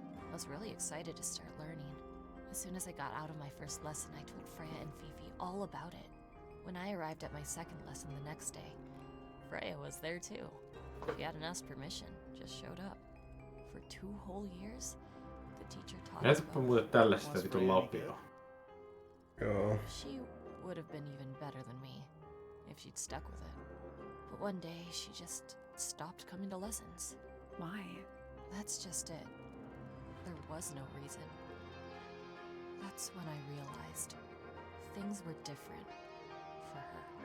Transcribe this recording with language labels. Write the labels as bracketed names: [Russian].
[English] I was really excited to start learning. As soon as I got out of my first lesson, I told Freya and Fifi all about it. When I arrived at my second lesson the next day, Freya was there too. She hadn't asked permission, just showed up. For 2 whole years, the teacher taught us [Finnish] Näytäpä muuten tällaista vitun lapioa. Joo. [English] She would have been even better than me if she'd stuck with it. But one day, she just stopped coming to lessons. Why? That's just it. There was no reason. That's when I realized things were different for her.